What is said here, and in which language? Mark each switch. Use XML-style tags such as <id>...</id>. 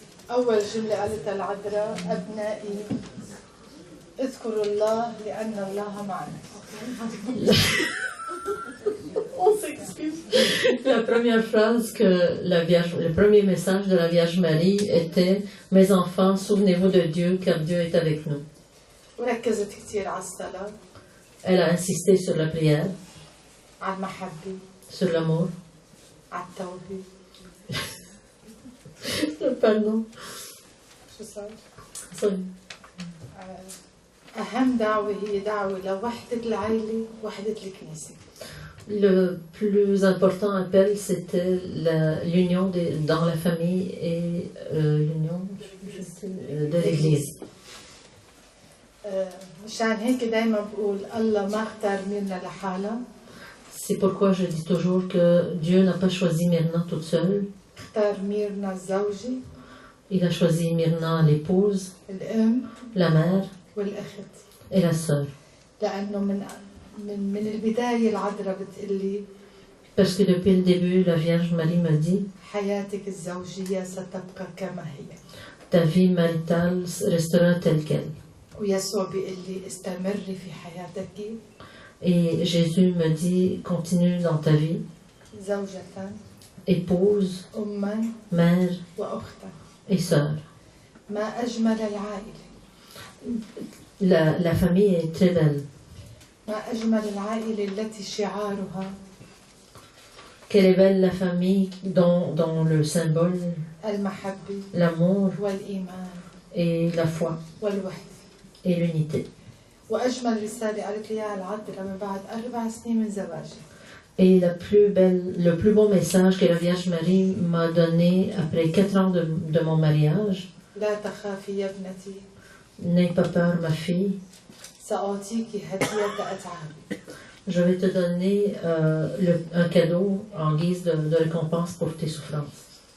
<ar>أول جملة قالتها العذراء أبنائي اذكروا الله لأن الله معنا.</ar> <fr>On s'excuse. La première phrase que le premier message de la Vierge Marie était « Mes enfants, souvenez-vous de Dieu, car Dieu est avec nous ».</fr> <ar>وركزت كثير على الصلاة.</ar> <fr>Elle a insisté sur la prière,</fr> <ar>على المحبة.</ar> <fr>sur l'amour,</fr> <ar>على التوبة.</ar> <fr>le pardon.</fr> <ar>شو صار؟</ar> <en>Sorry.</en> <ar>أهم دعوة هي دعوة لوحدة العائلة وحدة الكنيسة.</ar> <fr>Le plus important appel, c'était l'union dans la famille et l'union de l'Église.</fr> <ar>مشان هيك دايما بقول الله ما اختار ميرنا لحالها.</ar> <fr>C'est pourquoi je dis toujours que Dieu n'a pas choisi Myrna toute seule.</fr> <ar>اختار ميرنا الزوجة.</ar> <fr>Il a choisi Myrna, l'épouse,</fr> <ar>الأم</ar> <fr>la mère</fr> <ar>والأخت.</ar> <fr>et la sœur.</fr> <ar>لأنه من البداية العذراء بتقلي</ar> <fr>Parce que depuis le début, la Vierge Marie me dit,</fr> <ar>حياتك الزوجية ستبقى كما هي.</ar> <fr>ta vie maritale restera telle qu'elle.</fr> <ar>ويسوع بيقول لي استمري في حياتك</ar> <fr>Et Jésus me dit, continue dans ta vie,</fr> <ar>زوجة</ar> <fr>épouse,</fr> <ar>أما</ar> <fr>mère</fr> <ar>وأختا.</ar> <fr>et sœur.</fr> <ar>ما أجمل العائلة.</ar> <fr>La famille est très belle.</fr> <ar>ما أجمل العائلة التي شعارها</ar> <fr>Quelle est belle la famille dont le symbole,</fr> <ar>المحبة</ar> <fr>l'amour</fr> <ar>والإيمان</ar> <fr>et la foi</fr> <ar>والوحدة.</ar> <fr>et l'unité.</fr> <ar>وأجمل رسالة قالت لي إياها العذراء من بعد 4 سنين من زواجي.</ar> <fr>Et le plus beau message que la Vierge Marie m'a donné après 4 ans de mon mariage,</fr> <ar>لا تخافي يا ابنتي</ar> <fr>n'aie pas peur ma fille,</fr> <ar>سأعطيك هدية أتعابي.</ar> <fr>je vais te donner un cadeau en guise de récompense pour tes souffrances.</fr>